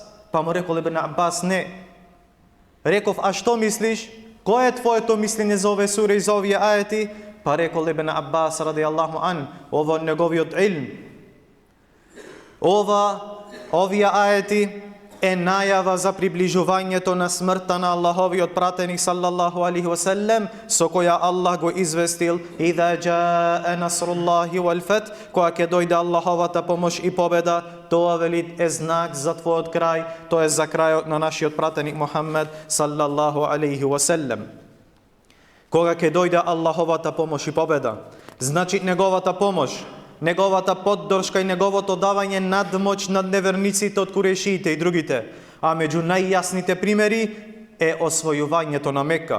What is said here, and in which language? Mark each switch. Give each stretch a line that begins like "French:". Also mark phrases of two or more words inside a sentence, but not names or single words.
Macedonian: Па му рекол Ибн Аббас, не. Реков, а што мислиш? Кој е твоето мислење за овие суре и за овие аети? Па рекол Ибн Аббас
Arabic: رضي الله عن,
Macedonian: ово неговиот илм. Овие аети е најава за приближувањето на смртта на Аллаховиот пратеник
Arabic: صلى الله عليه وسلم,
Macedonian: со која Аллах го известил
Arabic: إذا جاء نصر الله والفتح,
Macedonian: кога ќе дојде Аллаховата помош и победа. Тоа вели е знак за твојот крај, тоа е за крајот на нашиот пратеник Мухаммед
Arabic: صلى الله عليه وسلم.
Macedonian: Кога ќе дојде Аллаховата помош и победа, значи неговата помош, неговата поддршка и неговото давање надмоќ над неверниците од курешиите и другите. А меѓу најјасните примери е освојувањето на Мека.